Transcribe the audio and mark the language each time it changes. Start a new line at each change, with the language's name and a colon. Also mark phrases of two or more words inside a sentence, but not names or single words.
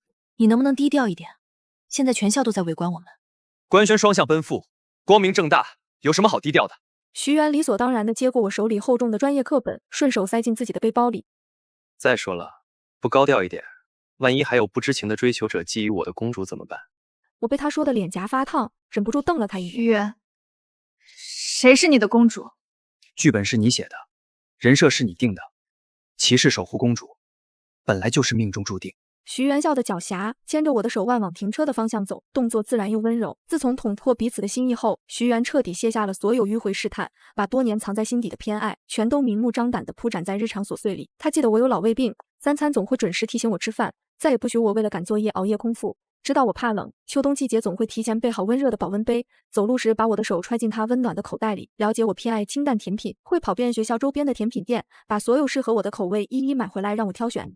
Chinese: 你能不能低調一點？現在全校都在圍觀我們。” 官宣雙向奔赴，光明正大，有什麼好低調的？徐源理所當然地接過我手裡厚重的專業課本，順手塞進自己的背包裡。再說了，不高調一點，萬一還有不知情的追求者覬覦我的公主怎麼辦？我被他說的臉頰發燙，忍不住瞪了他一眼。徐源，誰是你的公主？劇本是你寫的，人設是你定的，騎士守護公主，本來就是命中注定。徐源笑得狡黠，牽着我的手腕往停車的方向走，動作自然又溫柔。自從捅破彼此的心意後，徐源徹底卸下了所有迂迴試探，把多年藏在心底的偏愛，全都明目張膽地鋪展在日常瑣碎裡。他記得我有老胃病，3餐總會準時提醒我吃飯，再也不許我為了趕作業熬夜空腹。知道我怕冷，秋冬季節總會提前備好溫熱的保溫杯，走路時把我的手揣進他溫暖的口袋裡。了解我偏愛清淡甜品，會跑遍學校周邊的甜品店，把所有適合我的口味一一買回來讓我挑選。